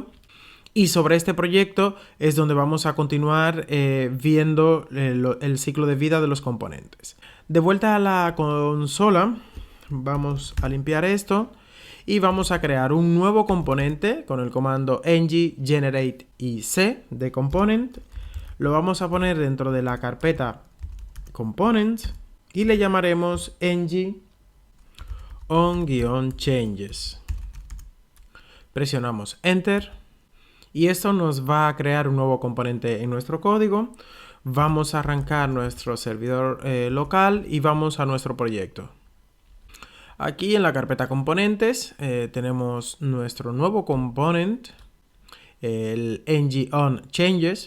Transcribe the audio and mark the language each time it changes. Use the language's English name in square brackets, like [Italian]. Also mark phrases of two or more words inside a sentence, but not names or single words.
[Spanish] Y sobre este proyecto es donde vamos a continuar viendo el ciclo de vida de los componentes. De vuelta a la consola, vamos a limpiar esto y vamos a crear un nuevo componente con el comando ng-generate ic de component. Lo vamos a poner dentro de la carpeta components y le llamaremos ng-on-changes. Presionamos Enter y esto nos va a crear un nuevo componente en nuestro código. Vamos a arrancar nuestro servidor local y vamos a nuestro proyecto. Aquí en la carpeta componentes tenemos nuestro nuevo component, el ng-on-changes.